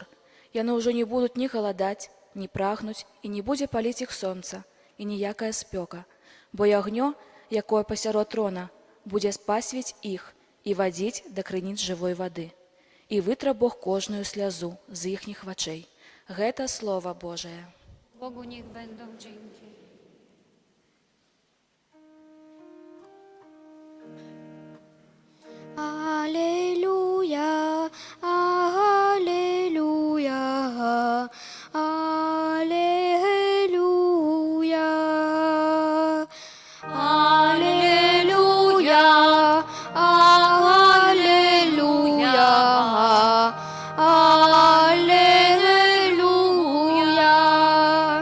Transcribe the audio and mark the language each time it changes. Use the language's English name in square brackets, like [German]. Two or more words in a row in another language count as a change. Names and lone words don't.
[Belarusian] Яны ўжо не будуць ні галадаць, ні прагнуць, і не будзе паліць іх сонца, і ніякая спёка. Бо ягнё, якое пасярод трона, будзе пасвіць іх і вадзіць да крыніц жывой вады. І вытра Бог кожную слязу з іхніх вачэй. Гэта Слова Божае. [Polish] Bogu niech będą dzięki. Аллилуйя, аллилуйя, аллилуйя, аллилуйя, аллилуйя, аллилуйя.